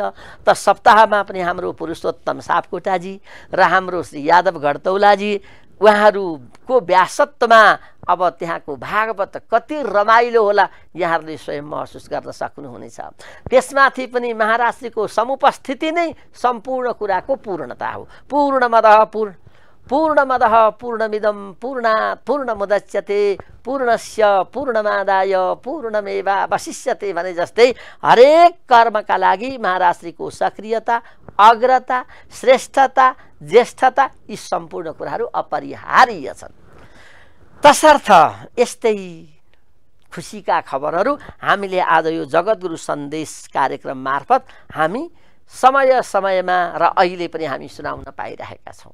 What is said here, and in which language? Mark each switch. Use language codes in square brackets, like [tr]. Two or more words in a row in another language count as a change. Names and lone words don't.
[ne] त सप्ताहमा पनि हाम्रो पुरुषोत्तम सापकोटाजी र हाम्रो श्री यादव घडतौलाजी उहाँहरूको व्यासत्वमा अब त्यहाँको भागवत कति रमाइलो होला यहाँहरूले स्वयं महसुस गर्न सक्नुहुनेछ। त्यसमाथि पनि महाराजको समुपस्थिति नै सम्पूर्ण कुराको पूर्णता हो। [sa] पूर्णमदः पूर्णमिदं पूर्णात् पूर्णमुदच्यते पूर्णस्य पूर्णमादाय पूर्णमेवावशिष्यते [ne] भने जस्तै हरेक कर्मका लागि महाराजको सक्रियता, अग्रता, श्रेष्ठता, ज्येष्ठता यी सम्पूर्ण कुराहरू अपरिहार्य छन्। तसर्थ यस्तै खुसीका खबरहरू हामीले आज यो जगद्गुरु सन्देश कार्यक्रम मार्फत हामी समय समयमा र अहिले पनि हामी सुनाउन पाइरहेका छौँ।